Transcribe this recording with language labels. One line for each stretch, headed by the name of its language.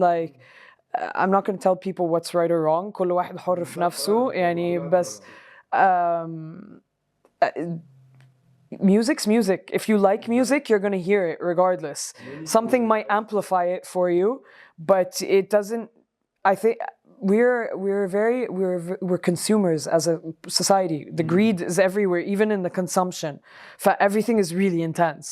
English: Like, I'm not going to tell people what's right or wrong.
Arabic: كل واحد حر في نفسه يعني بس
English: music's music. If you like music, you're going to hear it regardless. Something might amplify it for you, but it doesn't. I think we're consumers as a society. The greed is everywhere, even in the consumption. Everything is really intense.